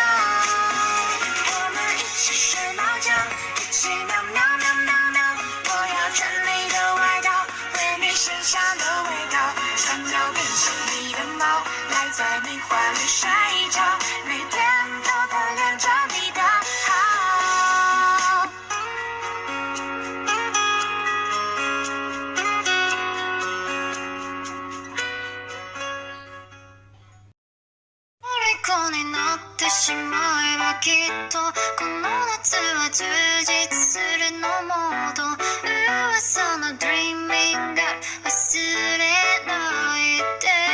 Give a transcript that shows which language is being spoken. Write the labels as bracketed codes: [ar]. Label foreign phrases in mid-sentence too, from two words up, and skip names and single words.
[zh] 我们一起睡猫觉，一起喵喵喵喵喵，我要穿你的外套，闻你身上的味道，想要变成你的猫，赖在你怀里睡觉，每天都贪恋着你的好。 [ja] 虜になってしまえばきっとこの夏は充実するのもっと噂の Dreaming が忘れないで